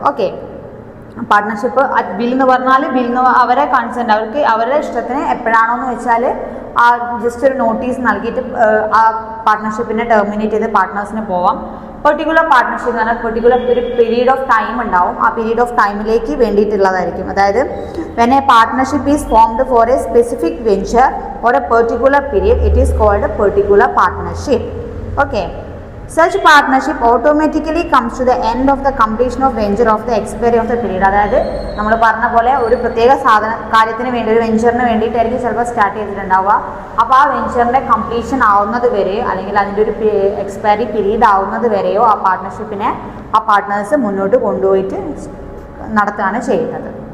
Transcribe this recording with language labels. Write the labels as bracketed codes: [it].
[ml] Okay, partnership at will എന്ന് പറഞ്ഞാൽ അവരെ കൺസെൻറ്റ് അവർക്ക് അവരുടെ ഇഷ്ടത്തിന് എപ്പോഴാണോ എന്ന് വെച്ചാൽ ആ ജസ്റ്റ് ഒരു നോട്ടീസ് നൽകിയിട്ട് ആ പാർട്ട്ണർഷിപ്പിനെ ടെർമിനേറ്റ് ചെയ്ത് പാർട്ട്നേഴ്സിന് പോവാം. പെർട്ടിക്കുലർ പാർട്ട്ണർഷിപ്പ് എന്ന് പറഞ്ഞാൽ പെർട്ടിക്കുലർ ഒരു പീരീഡ് ഓഫ് ടൈം ഉണ്ടാവും. ആ പീരീഡ് ഓഫ് ടൈമിലേക്ക് വേണ്ടിയിട്ടുള്ളതായിരിക്കും. അതായത് [en] When a partnership is formed for a specific venture or a particular period it is called particular partnership. Okay, such partnership automatically comes to the end of the completion of venture of the expiry of the period. [ml] അതായത് നമ്മൾ പറഞ്ഞ പോലെ ഒരു പ്രത്യേക കാര്യത്തിന് വേണ്ടി ഒരു വെഞ്ചറിന് വേണ്ടിയിട്ടായിരിക്കും ചിലപ്പോൾ സ്റ്റാർട്ട് ചെയ്തിട്ടുണ്ടാവുക. അപ്പോൾ ആ വെഞ്ചറിൻ്റെ കംപ്ലീഷൻ ആവുന്നത് വരെ അല്ലെങ്കിൽ അതിൻ്റെ ഒരു എക്സ്പയറി പീരീഡ് ആവുന്നത് വരെയോ ആ പാർട്ട്ണർഷിപ്പിനെ ആ പാർട്ട്നേഴ്സ് മുന്നോട്ട് കൊണ്ടുപോയിട്ട് നടത്തുകയാണ് ചെയ്യുന്നത്.